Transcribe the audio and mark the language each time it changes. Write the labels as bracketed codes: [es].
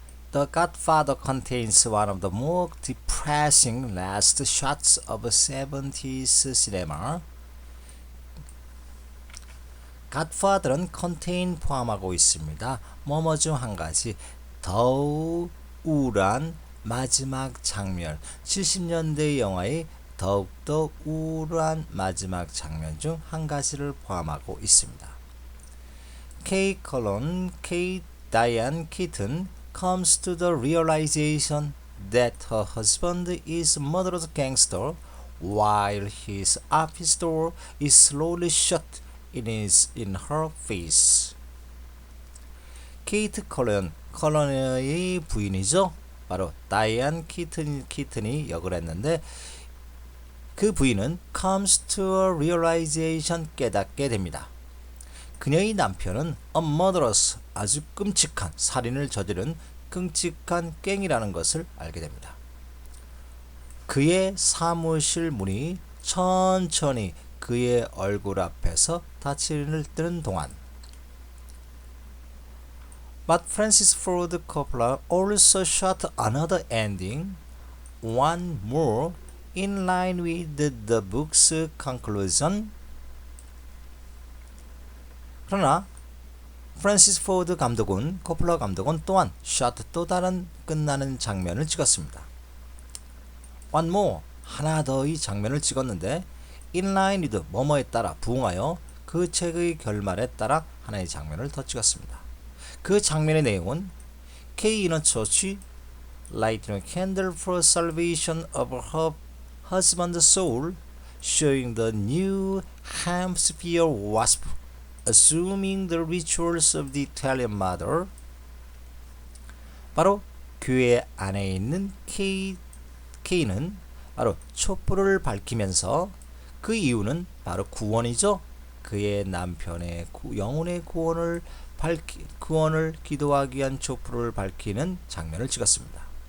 [en] The Godfather contains one of the more depressing last shots of 70s cinema. [ko] Godfather는 contain 포함하고 있습니다. 뭐뭐 중 한 가지 더욱 우울한 마지막 장면, 70년대 영화의 더욱더 우울한 마지막 장면 중 한 가지를 포함하고 있습니다. [en] Kate Diane Keaton comes to the realization that her husband is a murderous gangster while his office door is slowly shut in her face. [ko] 케이트 컬런의 부인이죠. 바로 다이안 키튼이 역을 했는데 그 부인은 [en] comes to a realization [ko] 깨닫게 됩니다. 그녀의 남편은 [en] a murderous [ko] 아주 끔찍한 살인을 저지른 끔찍한 갱이라는 것을 알게 됩니다. 그의 사무실 문이 천천히 그의 얼굴 앞에서 닫히는 동안 [en] But Francis Ford Coppola also shot another ending, one more in line with the book's conclusion. [ko] 그러나 프랜시스 포드 감독은 코플라 감독은 또한 또 다른 끝나는 장면을 찍었습니다. [en] One more [ko] 하나 더의 장면을 찍었는데 [en] in line with [ko] 뭐뭐에 따라 부응하여 그 책의 결말에 따라 하나의 장면을 더 찍었습니다. 그 장면의 내용은 [en] Kay in a church lighting a candle for salvation of her husband's soul, showing the New Hampshire wasp assuming the rituals of the Italian mother. [ko] 바로 교회 안에 있는 K는 바로 촛불을 밝히면서 그 이유는 바로 구원이죠. 그의 남편의 영혼의 구원을 기도하기 위한 촛불을 밝히는 장면을 찍었습니다.